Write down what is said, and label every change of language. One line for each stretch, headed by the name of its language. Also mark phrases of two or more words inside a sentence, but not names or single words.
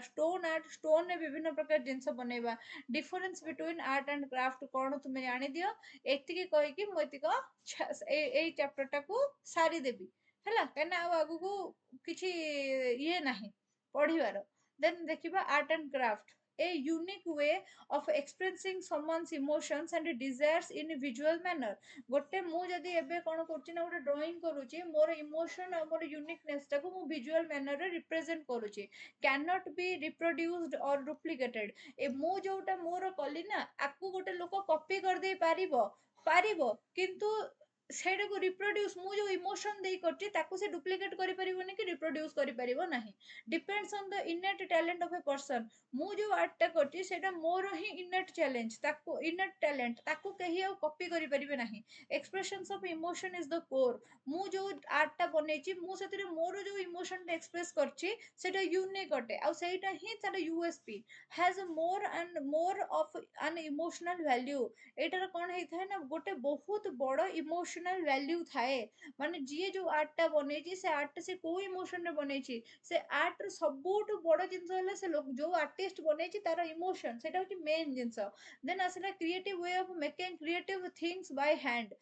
Odia: ଷ୍ଟୋନ ଆର୍ଟ, ଷ୍ଟୋନରେ ବିଭିନ୍ନ ପ୍ରକାର ଜିନିଷ ବନେଇବା।
English: difference between art and craft
Odia: କଣ ତୁମେ ଜାଣିଦିଅ। ଏତିକି କହିକି ମୁଁ ଏଇ ଚାପ୍ଟରଟାକୁ ସାରିଦେବି ହେଲା, କାହିଁକିନା ଆଉ ଆଗକୁ କିଛି ଇଏ ନାହିଁ ପଢିବାର। ଦେନ୍ ଦେଖିବା
English: art and craft, a unique way of expressing someone's emotions and desires in a visual manner।
Odia: ଗୋଟେ ମୁଁ ଯଦି ଏବେ କଣ କରୁଛି ନା, ଗୋଟେ ଡ୍ରଇଂ କରୁଛି, ମୋର ଇମୋସନ ଆଉ ମୋର ୟୁନିକନେସ୍ ଟାକୁ ମୁଁ ଭିଜୁଆଲ ମ୍ୟାନରରେ ରିପ୍ରେଜେଣ୍ଟ କରୁଛି।
English: cannot be reproduced or duplicated.
Odia: ଏ ମୁଁ ଯୋଉଟା ମୋର କଲି ନା, ଆକୁ ଗୋଟେ ଲୋକ କପି କରିଦେଇ ପାରିବ, କିନ୍ତୁ ସେଇଟାକୁ ରିପ୍ରୋଡ୍ୟୁସ୍, ମୁଁ ଯୋଉ ଇମୋସନ ଦେଇ କରିଛି ତାକୁ ସେ ଡୁପ୍ଲିକେଟ୍ କରିପାରିବନି କି ରିପ୍ରୋଡ୍ୟୁସ୍ କରିପାରିବ ନାହିଁ।
English: depends on the innate talent of a person.
Odia: ମୁଁ ଯୋଉ ଆର୍ଟଟା କରିଛି ସେଇଟା ମୋର ହିଁ
English: innate talent,
Odia: ତାକୁ କେହି ଆଉ କପି କରିପାରିବେ ନାହିଁ।
English: expressions of emotion is the core.
Odia: ମୁଁ ଯୋଉ ଆର୍ଟଟା ବନେଇଛି, ମୁଁ ସେଥିରେ ମୋର ଯୋଉ ଇମୋସନଟା ଏକ୍ସପ୍ରେସ କରିଛି ସେଇଟା ୟୁନିକ୍ ଅଟେ, ଆଉ ସେଇଟା ହିଁ ତାର ୟୁଏସପି।
English: has more of an emotional value।
Odia: ଏଇଟାର କଣ ହେଇଥାଏ ନା, ଗୋଟେ ବହୁତ ବଡ ଇମୋସନାଲ ଭ୍ୟାଲ୍ୟୁ ଥାଏ। ମାନେ ଯିଏ ଯୋଉ ଆର୍ଟଟା ବନେଇଛି, ସେ ଆର୍ଟଟା ସେ କୋଉ ଇମୋସନରେ ବନେଇଛି, ସେ ଆର୍ଟର ସବୁଠୁ ବଡ ଜିନିଷ ହେଲା ସେ ଯୋଉ ଆର୍ଟିଷ୍ଟ ବନେଇଛି ତାର ଇମୋସନ, ସେଇଟା ହଉଛି ମେନ୍ ଜିନିଷ।
English: ଦେନ୍ ଆସିଲା creative way of making creative things by hand.